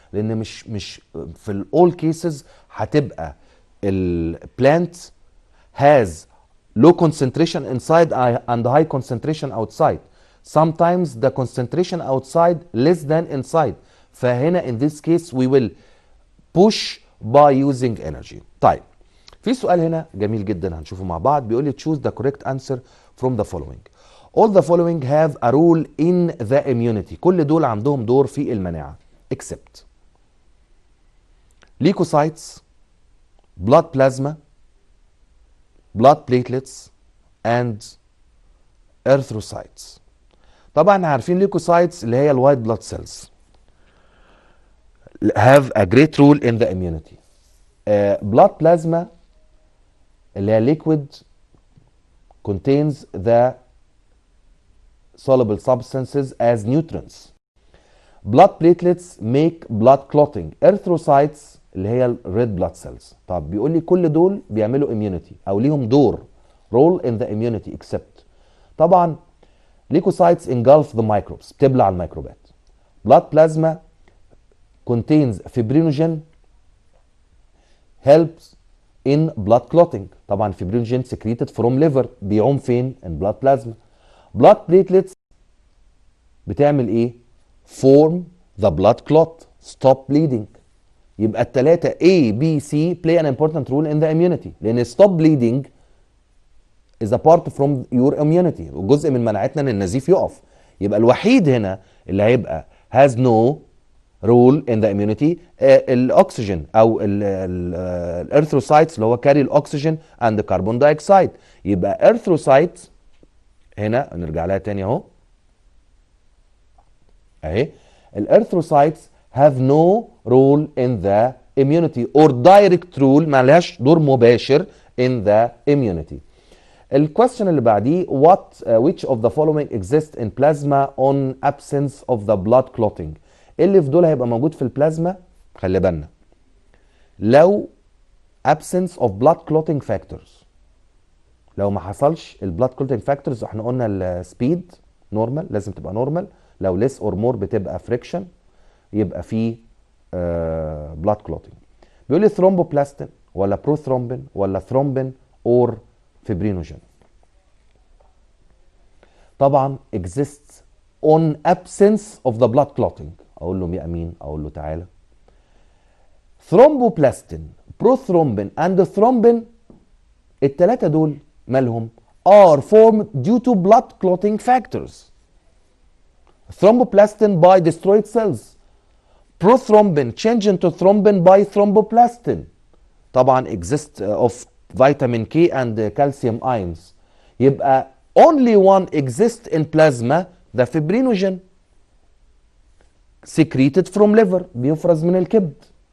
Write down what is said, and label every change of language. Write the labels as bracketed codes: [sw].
[ar] لان مش في [en] all cases [ar] هتبقى [en] plant has low concentration inside and high concentration outside. Sometimes the concentration outside less than inside. [ar] فهنا [en] in this case we will push by using energy. [ar] طيب في سؤال هنا جميل جدا هنشوفه مع بعض. بيقول لي [en] choose the correct answer from the following. All the following have a role in the immunity. [ar] كل دول عندهم دور في المناعة [en] except leukocytes, blood plasma, blood platelets and erythrocytes. [ar] طبعا عارفين [en] leukocytes [ar] اللي هي الوايت [en] blood cells have a great role in the immunity. Blood plasma [ar] اللي هي [en] liquid contains the soluble substances as nutrients. Blood platelets make blood clotting. Erythrocytes [ar] اللي هي [en] red blood cells. [ar] طب بيقول لي كل دول بيعملوا immunity او ليهم دور [en] role in the immunity except [ar] طبعا leukocytes [en] engulf the microbes [ar] بتبلع الميكروبات. [en] Blood plasma contains fibrinogen helps in blood clotting. طبعا fibrinogen secreted from liver [ar] بيعوم فين؟ [en] in blood plasma. blood platelets [ar] بتعمل ايه؟ [en] form the blood clot stop bleeding. [ar] يبقى الثلاثة [en] A, B, C play an important role in the immunity [ar] لأن [en] stop bleeding is a part from your immunity [ar] وجزء من مناعتنا ان النزيف يقف. يبقى الوحيد هنا اللي هيبقى [en] has no role in the immunity [ar] الاكسجين او الارثروسايتس اللي هو [en] carry الاكسجين and the carbon dioxide. يبقى erythrocytes [ar] هنا نرجع لها تاني اهو، اهي الارثروسايتس [en] have no role in the immunity or direct role، [ar] ما لهاش دور مباشر [en] in the immunity. [ar] الكويستشن اللي بعديه [en] which of the following exists in plasma on absence of the blood clotting؟ [ar] اللي في دول هيبقى موجود في البلازما، خلي بالنا لو [en] absence of blood clotting factors، [ar] لو ما حصلش البلاد كلوتنج فاكتورز احنا قلنا السبيد نورمال لازم تبقى نورمال، لو ليس اور مور بتبقى فريكشن، يبقى في بلاد كلوتنج. بيقول لي ثرومبوبلاستين ولا بروثرومبين ولا ثرومبين اور فيبرينوجين؟ طبعا [en] exists on absence of the blood clotting. [ar] اقول له مين امين؟ اقول له تعالى ثرومبوبلاستين بروثرومبين اند ثرومبين، الثلاثه دول مالهم؟ [en] are formed due to blood clotting factors. Thromboplastin by destroyed cells. Prothrombin change into thrombin by thromboplastin. طبعا exist of vitamin K and calcium ions. يبقى only one exists in plasma, the fibrinogen secreted from liver، [ar] بيفرز من الكبد.